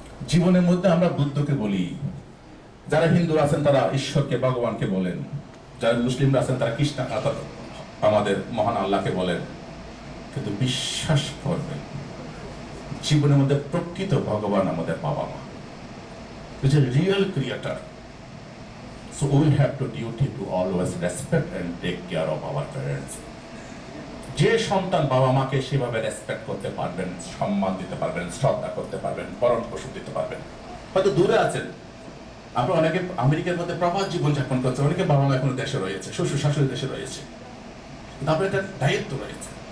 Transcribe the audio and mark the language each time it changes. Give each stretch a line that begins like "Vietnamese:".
Bangla: জীবনের মধ্যে আমরা বুদ্ধকে বলি, যারা হিন্দু আছেন তারা ঈশ্বরকে, ভগবানকে বলেন, যারা মুসলিমরা আছেন তারা কৃষ্ণ, আমাদের মহান আল্লাহকে বলেন। কিন্তু বিশ্বাস করবেন, জীবনের মধ্যে প্রকৃত ভগবান আমাদের বাবা মা, real creator.
English: So we have to duty to always respect and take care of our parents.
Bangla: যে সন্তান বাবা মাকে সেভাবে রেসপেক্ট করতে পারবেন, সম্মান দিতে পারবেন, শ্রদ্ধা করতে পারবেন, ভরণ পোষণ দিতে পারবেন। হয়তো দূরে আছেন, আপনার অনেকে আমেরিকার মধ্যে প্রবাস জীবন যাপন করছে, অনেকে বাবা মা এখনো দেশে রয়েছে, শ্বশুর শাশুড়ি দেশে রয়েছে, কিন্তু আপনার একটা দায়িত্ব রয়েছে।